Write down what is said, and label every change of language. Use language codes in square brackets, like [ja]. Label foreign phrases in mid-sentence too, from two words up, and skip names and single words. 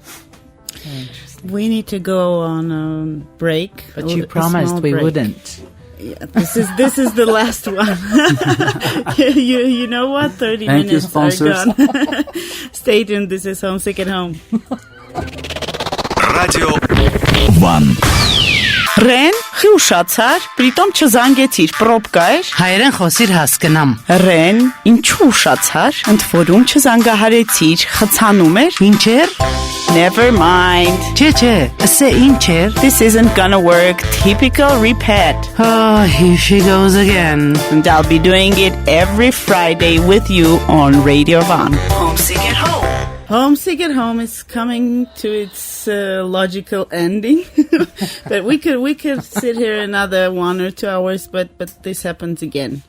[en] We need to go on a break. But you promised we wouldn't. Yeah, this is the last one. you know what? 30 Thank you, minutes are sponsors. gone. Stay tuned. This is Homesick at Home. Radio 1. [hy] Ռեն, չի ուշացար, պրիտոմ չզանգեցիր, պրոպկա էր։ Հայերեն խոսիր հասկնամ։ Ռեն, ինչու ուշացար, ընդ որում չզանգահարեցիր, խցանում էր։ Ինչեր։ [en] Never mind. [hy] Չէ, ասե ինչեր։ [en] This isn't gonna work. Typical repeat. Oh, here she goes again. And I'll be doing it every Friday with you on Radio 1. Homesick at home. Homesick at Home is coming to its logical ending. But we could sit here another 1 or 2 hours, but this happens again.